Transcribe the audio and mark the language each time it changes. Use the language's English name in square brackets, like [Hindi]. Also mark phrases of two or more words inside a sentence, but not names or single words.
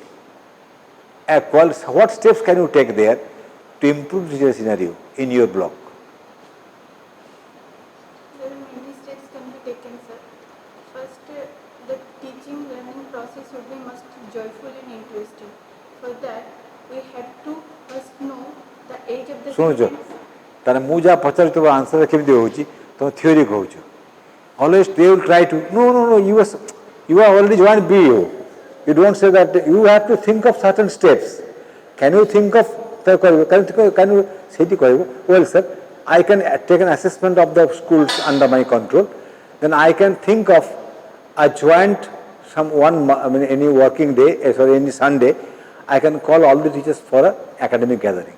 [English] What steps can you take there to improve the scenario in your block? There are many steps can be taken, sir. First, the teaching learning process would be must joyful and interesting. For that, we have to first know the age of the students. [Odia] ତାର ମୁଁ ଯାହା ପଚାରୁଛି ତୋର ଆନ୍ସର କେମିତି ହେଉଛି ତମେ ଥିଓରି କହୁଛ [English] always they will try to no you are already joined BO, you don't say that, you have to think of certain steps. Can you think of can you say well sir, I can take an assessment of the schools under my control, then I can think of a joint any working day, any Sunday, I can call all the teachers for an academic gathering.